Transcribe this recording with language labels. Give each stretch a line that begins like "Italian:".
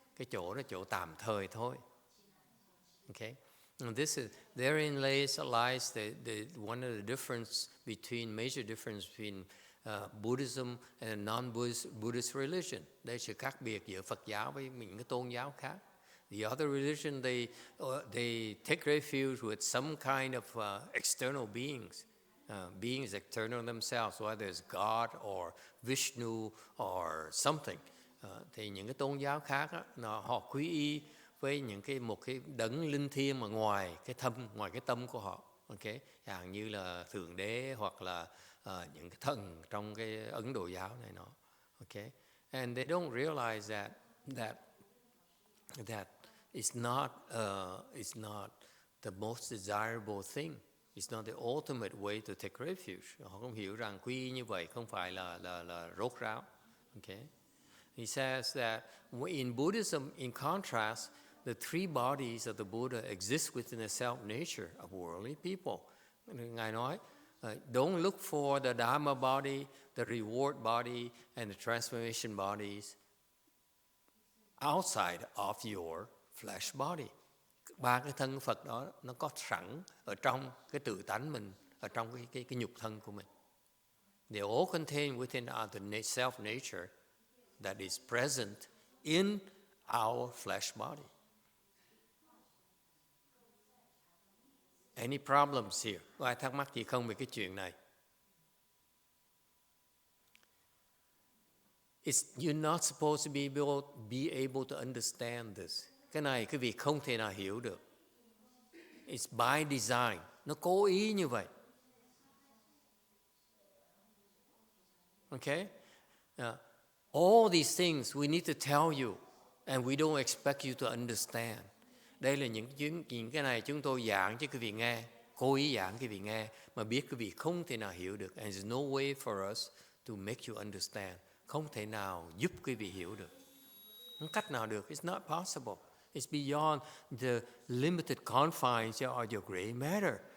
Vietnamese: Cái chỗ đó chỗ tạm thời thôi.
English: Okay, and therein lies one of the major difference between Buddhism and non-Buddhist religion.
Vietnamese: Đây là sự khác biệt giữa Phật giáo với những cái tôn giáo khác.
English: The other religion, they take refuge with some kind of external beings, beings external themselves, whether it's God or Vishnu or something.
Vietnamese: Thì những cái tôn giáo khác á, họ quy y với một cái đấng linh thiêng mà ngoài cái tâm của họ, ok, chẳng như là thượng đế hoặc là những cái thần trong cái Ấn Độ giáo này nọ, ok,
English: and they don't realize that it's not the most desirable thing. It's not the ultimate way to take refuge.
Vietnamese: Họ không hiểu rằng quy y như vậy không phải là rốt ráo, ok.
English: He says that in Buddhism, in contrast, the three bodies of the Buddha exist within the self-nature of worldly people.
Vietnamese: Ngài nói,
English: don't look for the Dharma body, the reward body, and the transformation bodies outside of your flesh body.
Vietnamese: Ba cái thân Phật đó nó có sẵn ở trong cái tự tánh mình, ở trong cái nhục thân của mình.
English: They all contain within the self-nature that is present in our flesh body. Any problems here?
Vietnamese: Có ai thắc mắc gì không về cái chuyện này?
English: You're not supposed to be able to understand this.
Vietnamese: Cái này quý vị không thể nào hiểu được.
English: It's by design.
Vietnamese: Nó cố ý như vậy.
English: Okay? All these things we need to tell you, and we don't expect you to understand.
Vietnamese: Đây là những cái này chúng tôi giảng cho quý vị nghe, cố ý giảng quý vị nghe, mà biết quý vị không thể nào hiểu được.
English: And there's no way for us to make you understand.
Vietnamese: Không thể nào giúp quý vị hiểu được. Không cách nào được.
English: It's not possible. It's beyond the limited confines of your gray matter.